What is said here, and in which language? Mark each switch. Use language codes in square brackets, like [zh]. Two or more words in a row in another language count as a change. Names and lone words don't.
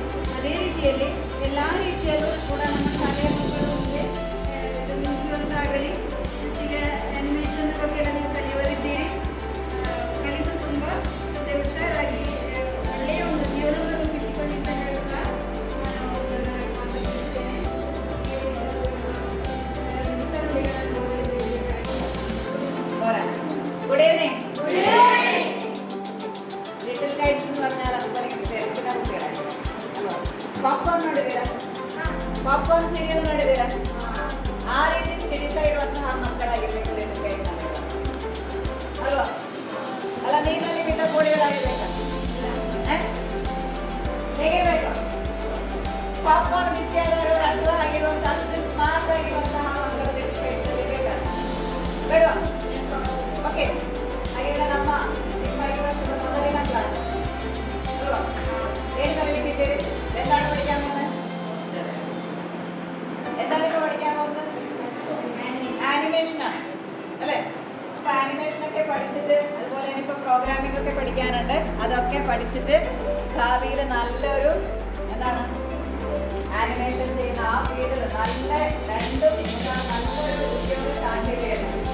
[kn] ಅದೇ ರೀತಿಯಲ್ಲಿ ಎಲ್ಲ ರೀತಿಯಲ್ಲೂ ಕೂಡ ನಮ್ಮ ಶಾಲೆಯ ಮಕ್ಕಳು ಮುಂದೆ ಮುಂದುವರೆದಾಗಲಿ. ಈಗ ಅನಿಮೇಷನ್ ಬಗ್ಗೆ ಎಲ್ಲ ನೀವು ಕಲಿಯವರಿದ್ದೀರಿ. ಕಲಿತು ತುಂಬ ಮತ್ತೆ ಹುಷಾರಾಗಿ ಒಳ್ಳೆಯ ಒಂದು ಜೀವನವನ್ನು ರೂಪಿಸಿಕೊಂಡಿದ್ದ ಹೇಳುತ್ತಾ ನಾನು ಮಾತನಾಡುತ್ತೇನೆ. [en] Good evening. [ml] ಲಿಟಲ್ ಕೈಟ್ಸ್ എന്ന് പറഞ്ഞാൽ അതുപോലെ തിരക്കുന്ന കുട്ടികളാണ്. [kn] ಪಾಪ್ಕಾರ್ನ್ ನೋಡಿದ್ದೀರಾ? ಪಾಪ್ಕಾರ್ನ್ ಸೀರಿಯಲ್ ನೋಡಿದ್ದೀರಾ? ಆ ರೀತಿ ಸಿಡಿತಾ ಇರುವಂತಹ ಮಕ್ಕಳಾಗಿರ್ಬೇಕು ಲಿಟಲ್ ಕೈಟ್ ಅಲ್ವಾ? ಅಲ್ಲ, ನೀರಲ್ಲಿ ಬಿದ್ದ ಕೋಳಿಗಳಾಗಿರ್ಬೇಕಾ? ಹೇಗಿರ್ಬೇಕು? ಪಾಪ್ಕಾರ್ನ್ ಬಿಸಿಯಾದವರು ರಟ್ಟು ಆಗಿರುವಂತಹ ಅಷ್ಟು ಸ್ಮಾರ್ಟ್ ಆಗಿರುವಂತಹ ಮಕ್ಕಳು ಲಿಟಲ್ ಕೈಟ್ಸ್ ಇರಬೇಕಾ ಬೇಡವಾ? ಓಕೆ, ಹಾಗಿದ್ರೆ ನಮ್ಮ 5 ವರ್ಷದ ಮೊದಲಿನ ಕ್ಲಾಸ್ ಅಲ್ವಾ? ಏನು ಕಲಿಲಿಕ್ಕಿದ್ದೀರಿ? [ml] എന്താണ് പഠിക്കാൻ പോകുന്നത്? എന്താണ് ഇപ്പോൾ പഠിക്കാൻ പോകുന്നത്? ആനിമേഷനാണ് അല്ലേ? അപ്പോൾ ആനിമേഷനൊക്കെ പഠിച്ചിട്ട് അതുപോലെ ഇനിയിപ്പോൾ പ്രോഗ്രാമിംഗ് ഒക്കെ പഠിക്കാനുണ്ട്. അതൊക്കെ പഠിച്ചിട്ട് ഭാവിയിൽ നല്ലൊരു എന്താണ് ആനിമേഷൻ ചെയ്യുന്ന ആ ഫീൽഡിൽ നല്ലൊരു ഉദ്യോഗ സാധ്യതയുണ്ട്.